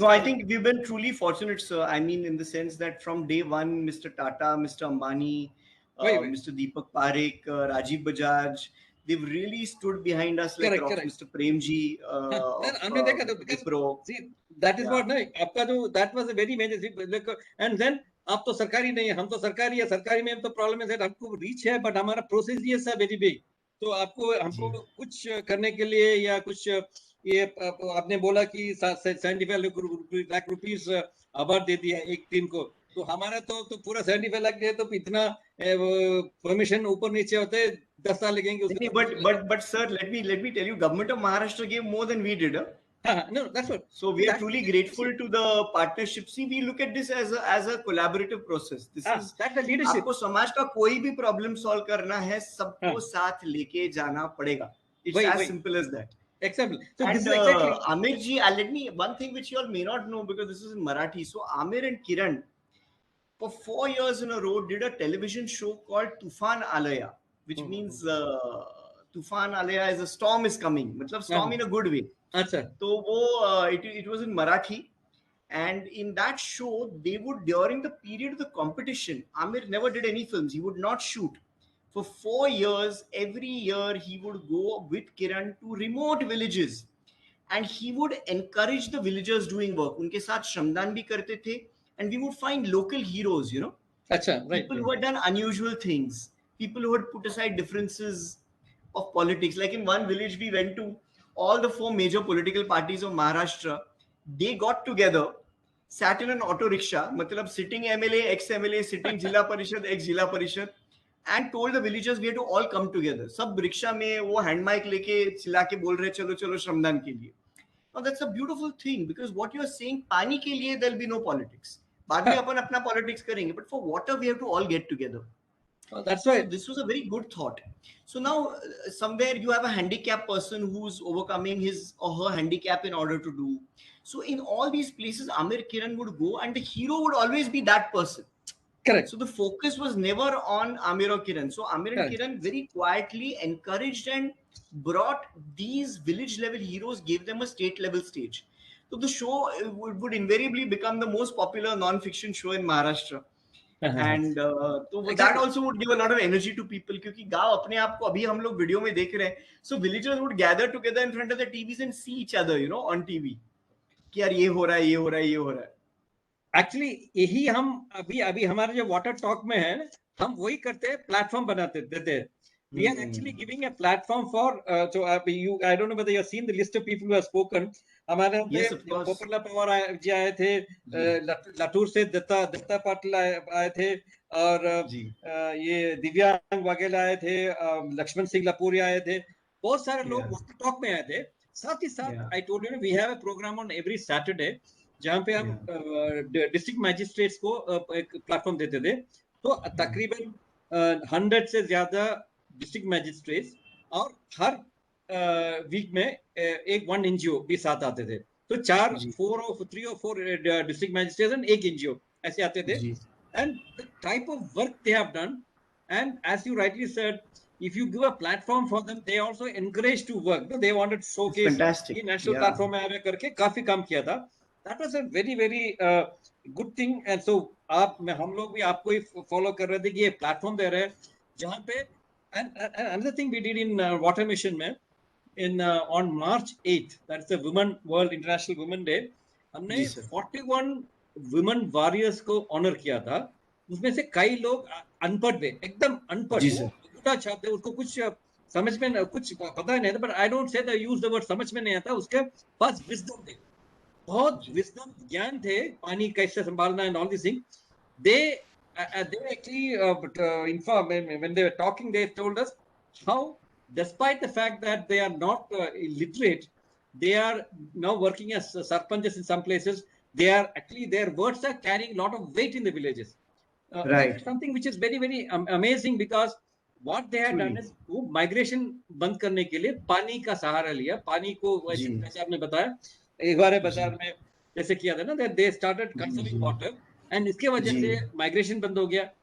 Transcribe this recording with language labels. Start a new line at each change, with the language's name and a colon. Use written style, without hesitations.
English: No, I think we've been truly fortunate, sir. I mean, in the sense that from day one, Mr. Tata, Mr. Ambani, Mr. Deepak Parekh, Rajiv Bajaj, they've really stood behind us, like Mr. Premji.
Hindi: हमने देखा तो
English: see, that is what,
Hindi: ना आपका जो
English: that was a very major thing. And then
Hindi: आप तो सरकारी नहीं है, हम तो सरकारी है, सरकारी में तो प्रॉब्लम है, हमको रीच है, बट हमारा प्रोसेस ये सब
English: Very big.
Hindi: तो आपको हमको कुछ करने के लिए या कुछ ये आपने बोला कि 75 लाख रुपीस अवार्ड दे दिया एक टीम को, तो हमारा तो पूरा 75 लाख है, तो इतना परमिशन ऊपर नीचे होते 10 साल लगेंगे।
English: But sir, let me tell you, government of Maharashtra gave more than we did. No, that's what. So we are truly grateful to the partnership. See, we look at this as a collaborative process. This is that's the leadership.
Hindi: आपको समाज का कोई भी problem solve करना है, सबको साथ लेके जाना पड़ेगा.
English: It's as simple as that. Exactly. So and this is exactly. Amir ji, let me one thing which you all may not know because this is in Marathi. So Amir and Kiran, for 4 years in a row, did a television show called Tufan Alaya, which means Tufan Alaya is a storm is coming.
Hindi: मतलब
English: storm in a good way.
Hindi: अच्छा. तो वो
English: it was in Marathi, and in that show they would, during the period of the competition, Amir never did any films. He would not shoot. For 4 years, every year he would go with Kiran to remote villages, and he would encourage the villagers doing work.
Hindi: उनके साथ श्रमदान भी करते थे,
English: and we would find local heroes, you know.
Hindi: अच्छा, right.
English: People who had done unusual things, people who had put aside differences of politics. Like in one village we went to, all the 4 major political parties of Maharashtra, they got together, sat in an auto rickshaw,
Hindi: मतलब
English: sitting MLA, ex-MLA, sitting Jilla Parishad, ex-Jilla Parishad, and told the villagers we had to all come together.
Hindi: सब rickshaw में वो hand mic लेके चिल्ला के बोल रहे चलो चलो श्रमदान के लिए.
English: Now that's a beautiful thing because what you are saying,
Hindi: पानी के लिए
English: there'll be no politics.
Hindi: बाद में अपन अपना politics करेंगे,
English: but for water we have to all get together. Oh, that's right. So this was a very good thought. So now somewhere you have a handicapped person who's overcoming his or her handicap in order to do. So in all these places, Amir Kiran would go and the hero would always be that person. Correct. So the focus was never on Amir or Kiran. So Amir and Kiran very quietly encouraged and brought these village level heroes, gave them a state level stage. So the show would invariably become the most popular non-fiction show in Maharashtra. And so that also would give a lot of energy to people
Hindi: क्योंकि गांव अपने आप को अभी हम लोग video में देख रहे हैं.
English: So villagers would gather together in front of the TVs and see each other, you know, on TV.
Hindi: कि यार ये हो रहा है, ये हो रहा है, ये हो रहा है. Actually यही हम अभी हमारे जो वाटर टॉक में है, हम वही करते हैं, प्लेटफॉर्म बनाते देते हैं.
English: We are actually giving a platform for so you, I don't know whether you have seen the list of people who have spoken.
Hindi: हमारे पोपला पवार जी आए थे, लातूर से दत्ता पाटिल आए थे, और ये दिव्यांग वाघेला आए थे, लक्ष्मण सिंह लपूरी आए थे, बहुत सारे लोग वाटर टॉक में आए थे. साथ ही साथ
English: I told you we have a program on every Saturday
Hindi: जहाँ पे हम डिस्ट्रिक्ट मैजिस्ट्रेट्स को एक प्लेटफॉर्म देते थे. तो तकरीबन 100 से ज्यादा डिस्ट्रिक्ट मैजिस्ट्रेट्स और हर वीक में वन एनजीओ भी साथ आते थे. तो 3 or 4 डिस्ट्रिक्ट मैजिस्ट्रेट्स एंड एक एनजीओ ऐसे आते थे.
English: And the type of work they have done, and as you rightly said, if you give a platform for them, they also encourage to work. They wanted to showcase ये national platform
Hindi: में आवे करके काफी काम किया था.
English: That was a very good thing. And so
Hindi: हम लोग भी आपको ही follow कर रहे थे कि ये platform दे रहे हैं जहाँ पे.
English: And another thing we did in Water Mission में, in on March 8th, that's the World International Women Day,
Hindi: हमने 41 women warriors को honor किया था. उसमें से कई लोग अनपढ़ थे, एकदम अनपढ़. टच आते, उसको कुछ समझ में कुछ पता नहीं था,
English: but I don't say the use the word
Hindi: समझ में नहीं आता, उसके पास विजडम थे, बहुत विजडम ज्ञान थे, पानी कैसे संभालना
English: And all this thing. They actually informed when they were talking. They told us how, despite the fact that they are not illiterate, they are now working as sarpanchs in some places. They are actually, their words are carrying a lot of weight in the villages. Right. That is something which is very very amazing, because what they had done is
Hindi: वो migration बंद करने के लिए पानी का सहारा लिया. पानी को जैसे आपने बताया, एक बार बाजार में जैसे किया था ना,
English: they started conserving water,
Hindi: and इसके वजह से माइग्रेशन बंद हो गया.